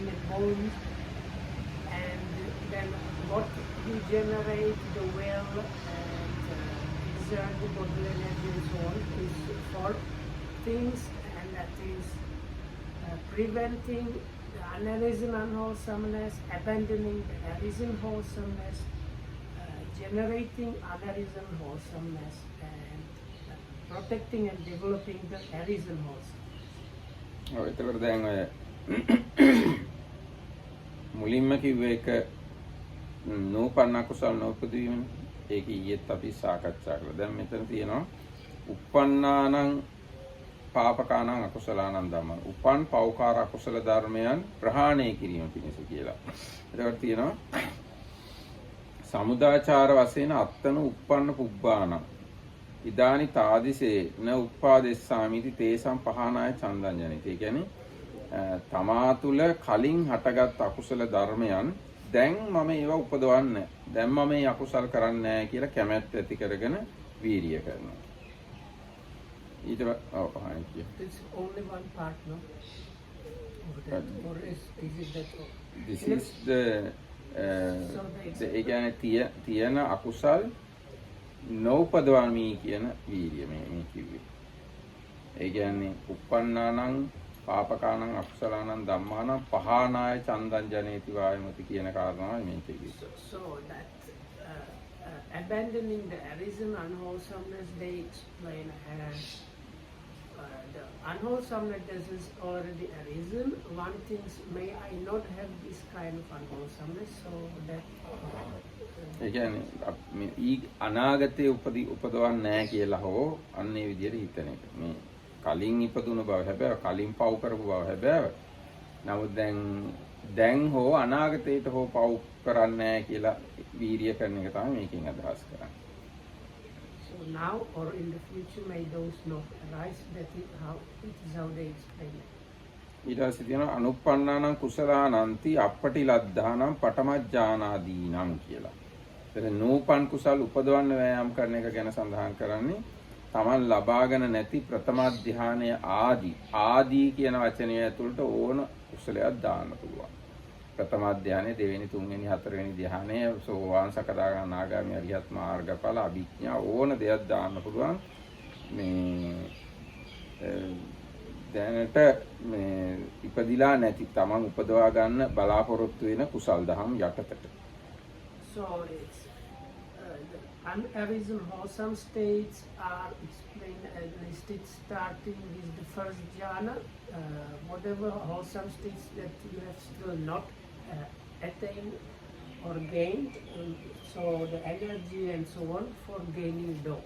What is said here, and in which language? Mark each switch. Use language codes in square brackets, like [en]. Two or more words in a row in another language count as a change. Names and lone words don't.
[en] and bones, and then what you generate the will and exert the bodily energy and so on is for things, and that is preventing the unarisen unwholesomeness, abandoning the arisen wholesomeness, generating unarisen wholesomeness, and protecting and developing the arisen wholesomeness. [si] එතකොට දැන් ඔය මුලින්ම කිව්ව එක නූපන්න කුසල නූපදීවන ඒක ඊයේත් අපි සාකච්ඡා කළා. දැන් මෙතන තියෙනවා [pi] uppannānaṁ පාපකානං අකුසලානං ධම්මං. [si] උපන් පෞකාර අකුසල ධර්මයන් ප්‍රහාණය කිරීම පිණිස කියලා. එතකොට තියෙනවා [pi] සමුදාචාර වශයෙන් අත්තන uppන්න පුබ්බානං ඉදානි තාදිසේ න උප්පාදෙස්සාමිති තේසම් පහනාය චන්දං ජනිතේ. [si] කියන්නේ තමා තුළ කලින් හටගත් අකුසල ධර්මයන් දැන් මම ඒවා උපදවන්නේ, දැන් මම මේ අකුසල් කරන්නේ නැහැ කියලා කැමැත්ත ඇති කරගෙන වීරිය කරනවා. ඊට පස්සේ [en] it's only one part, no? Or is it that? This is the [si] ඒ කියන්නේ තියෙන අකුසල් නොඋපදවමි කියන වීරිය මේ කිව්වේ. ඒ කියන්නේ [pi] uppannānaṁ පාපකානං අකුසලානං ධම්මානං පහානාය චන්දං ජනේති වායමති [si] කියන කාරණාවයි මේ කිව්වේ. [en] So that abandoning the arisen unwholesomeness they explain as the unwholesomeness is already arisen. One thinks, may I not have this kind of unwholesomeness, so that [si] ඒ කියන්නේ අනාගතයේ උපදවන්නේ නැහැ කියලා හෝ අන්නේ විදිහට හිතන එක. මේ කලින් ඉපදුන බව හැබැයි කලින් පව් කරපු බව හැබැයි නමුත් දැන් හෝ අනාගතයට හෝ පව් කරන්නේ නැහැ කියලා වීර්ය කරන එක තමයි මේකෙන් අදහස් කරන්නේ. [en] So now or in the future may those not arise. That is how they explain it. [si] ඊට පස්සේ තියෙනවා [pi] අනුප්පන්නානං කුසලානන්ති අපටිලද්ධානං පඨමඥානාදීනං [si] කියලා. ඒතර නූපන් කුසල් උපදවන්න වෑයම් කරන එක ගැන සඳහන් කරන්නේ තමන් ලබාගෙන නැති ප්‍රථම ධානය ආදී කියන වචනය ඇතුළට ඕන කුසලයක් දාන්න පුළුවන්. ප්‍රථම ධානය, දෙවෙනි, තුන්වෙනි, හතරවෙනි ධානය, සෝවාන්, සකදාගාමී, අනාගාමී, අරියත් මාර්ගඵල, අභිඥා ඕන දෙයක් දාන්න පුළුවන්. මේ දැනට මේ ඉපදිලා නැති තමන් උපදවා ගන්න බලාපොරොත්තු වෙන කුසල් දහම් යටතට. [en] So it's the unarisen wholesome states are explained at least it's starting with the first jhana. Whatever wholesome states that you have still not attained or gained, so the energy and so on for gaining those.